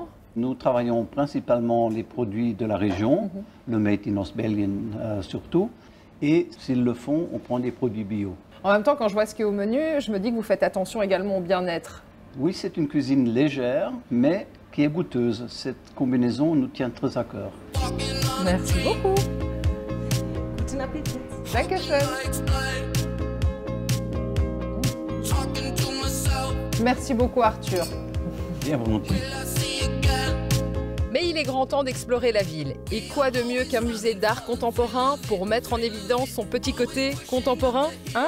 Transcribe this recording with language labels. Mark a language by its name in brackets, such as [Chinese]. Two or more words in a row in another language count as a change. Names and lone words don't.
[French] Nous travaillons principalement les produits de la région, le [English] Made in [French] Oost-België surtout. Et s'ils le font, on prend des produits bio. En même temps, quand je vois ce qui est au menu, je me dis que vous faites attention également au bien-être. Oui, c'est une cuisine légère, mais qui est goûteuse. Cette combinaison nous tient très à cœur. Merci beaucoup. [German] Guten Appetit. Dankeschön. [French] Merci beaucoup, Arthur. Bien volontiers. Mais il est grand temps d'explorer la ville. Et quoi de mieux qu'un musée d'art contemporain pour mettre en évidence son petit côté contemporain, hein?